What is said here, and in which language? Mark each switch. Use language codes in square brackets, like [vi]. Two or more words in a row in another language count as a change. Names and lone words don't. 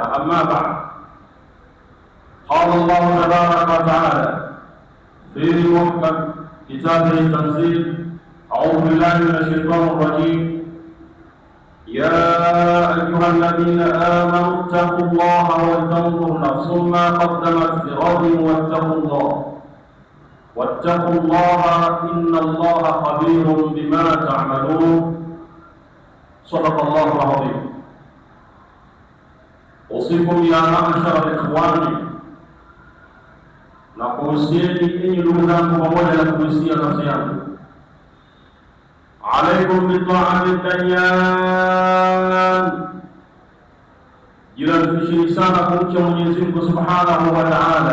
[ar] أما بعد، قال الله تبارك وتعالى في محكم كتابه التنزيل: أعوذ بالله من الشيطان الرجيم: يا أيها الذين آمنوا اتقوا الله ولتنظر نفس ما قدمت لغد واتقوا الله إن الله خبير بما تعملون. صدق الله العظيم. أوصيكم يا معشر الإخوان [sw] na kuhusieni enyi ndugu zangu pamoja na kuhusia nafsi yangu, [ar] عليكم بطاعة ديان, [sw] jilazimisheni sana kumcha Mwenyezi Mungu [ar] سبحانه وتعالى.